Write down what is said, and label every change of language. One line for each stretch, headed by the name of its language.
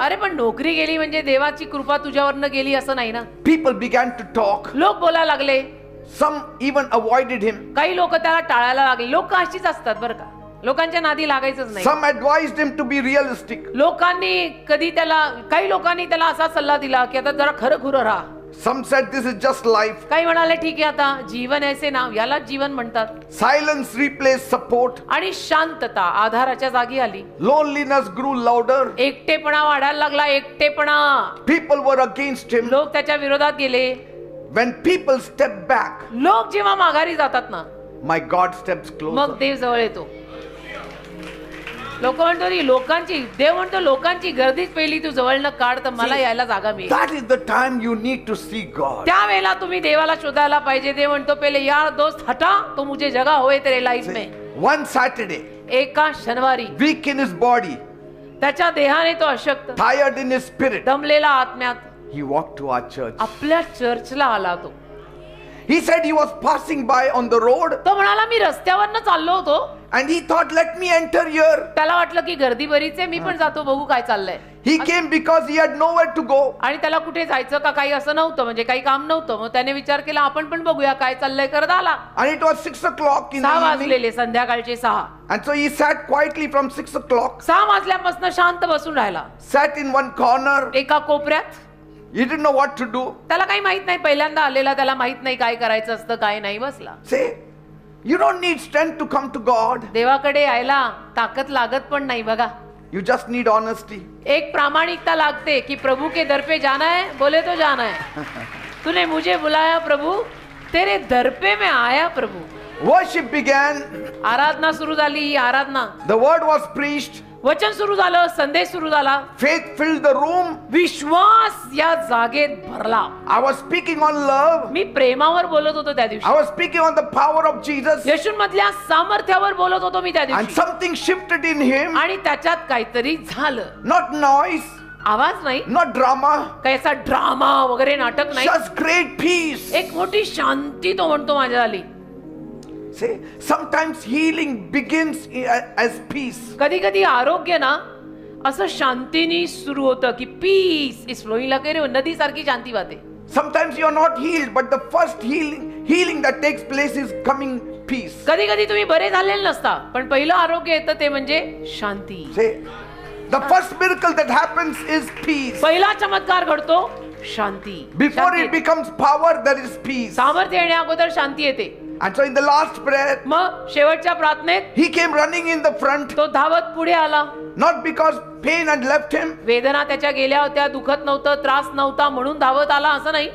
Marathi: अरे पण नोकरी गेली म्हणजे देवाची कृपा तुझ्यावरनं गेली असं नाही ना
English: People began to talk.
Marathi: लोक बोलायला लागले
English: Some even avoided him.
Marathi: काही लोक त्याला टाळायला लागले लोक अशीच असतात बरं का लोकांच्या नादी लागायचंच नाही
English: Some advised him to be realistic.
Marathi: लोकांनी कधी त्याला काही लोकांनी त्याला असा सल्ला दिला की आता जरा खरं खुरं राहा
English: Some said this is just life.
Marathi: काही म्हणाले ठीक आहे आता जीवन ऐसे नाव यालाच जीवन म्हणतात
English: Silence replaced support.
Marathi: आणि शांतता आधाराच्या जागी आली
English: Loneliness grew louder.
Marathi: एकटेपणा वाढायला लागला एकटेपणा
English: People were against him.
Marathi: लोक त्याच्या विरोधात गेले
English: When people step back,
Marathi: लोक जेव्हा माघारी जातात ना
English: my God steps
Marathi: मग
English: closer.
Marathi: देव जवळ येतो लोक म्हणतो लोकांची देव म्हणतो लोकांची गर्दीच पहिली तू जवळनं काढ तर मला यायला जागा मिळेल
English: That is the time you need to see God.
Marathi: त्यावेळेला तुम्ही देवाला शोधायला पाहिजे देव म्हणतो पहिले
Hindi: यार दोस्त हटा तो मुझे जगह होए तेरे लाईफ में
English: One Saturday,
Marathi: एका शनिवारी
English: weak in his body,
Marathi: त्याच्या देहाने तो अशक्त
English: tired in his spirit,
Marathi: दमलेला आत्म्यात
English: he walked to our church.
Marathi: आपल्या चर्चला आला तो
English: He said he was passing by on the road
Marathi: तो म्हणाला मी रस्त्यावरनं चाललो होतो,
English: and he thought, let me enter here.
Marathi: त्याला वाटलं की गर्दी बरीच आहे, मी पण जातो बघू काय चाललंय.
English: He came because he had nowhere to go.
Marathi: आणि त्याला कुठे जायचं का काही असं नव्हतं, म्हणजे काही काम नव्हतं. मग त्याने विचार केला आपण पण बघूया काय चाललंय करत आला.
English: And it was 6 o'clock in
Marathi: 6
English: the evening.
Marathi: वाजलेले, संध्याकाळचे 6.
English: And so he sat quietly from 6 o'clock,
Marathi: 6 वाजल्यापासून शांत बसून राहिला
English: sat in one corner.
Marathi: एका कोपऱ्यात.
English: He didn't know what to do.
Marathi: त्याला काही माहित नाही, पहिल्यांदा आलेला, त्याला माहित नाही काय करायचं असतं काय नाही. बसला.
English: Say, you don't need strength to come to God.
Marathi: देवाकडे यायला ताकद लागत पण नाही बघा.
English: You just need honesty.
Marathi: एक प्रामाणिकता लागते कि
Hindi: प्रभु के दर पे जाना है,
Marathi: बोले तो जाना है.
Hindi: तूने मुझे बुलाया प्रभु, तेरे दर पे मैं आया प्रभु.
English: Worship began.
Marathi: आराधना सुरू झाली. आराधना,
English: The word was preached.
Marathi: वचन सुरू झालं, संदेश सुरू झाला.
English: Faith filled the room.
Marathi: विश्वास या जागेत भरला.
English: I was speaking on love.
Marathi: मी प्रेमावर बोलत होतो त्या दिवशी.
English: I was speaking on the power of Jesus.
Marathi: येशूमधल्या सामर्थ्यावर बोलत होतो मी त्या
English: And
Marathi: दिवशी.
English: something shifted in him.
Marathi: आणि त्याच्यात काहीतरी झालं.
English: Not noise,
Marathi: आवाज नाही,
English: not drama.
Marathi: काही असा ड्रामा वगैरे नाटक नाही.
English: Just great peace.
Marathi: एक मोठी शांती तो म्हणतो माझ्या आली.
English: See, sometimes healing begins as peace.
Marathi: कधी कधी आरोग्य ना असं शांतीनी सुरू होतं की
English: peace is flowing like a
Marathi: नदी सारखी शांती वाहते.
English: Sometimes you are not healed, but the first healing that takes place is coming peace.
Marathi: कधी कधी तुम्ही बरे झालेले नसता, पण पहिलं आरोग्य येतं ते म्हणजे शांती.
English: See, the first miracle that happens is peace.
Marathi: पहिला चमत्कार घडतो शांती.
English: Before
Marathi: शांती
English: it
Marathi: येते.
English: becomes power, there is peace.
Marathi: सामर्थ्य येण्या अगोदर शांती येते.
English: And so in the last prayer,
Marathi: मग शेवटच्या प्रार्थनेत
English: he came running in the front,
Marathi: तो धावत पुढे आला.
English: not because pain had left him,
Marathi: वेदना त्याच्या गेल्या होत्या, दुखत नव्हतं, त्रास नव्हता म्हणून धावत आला असं नाही.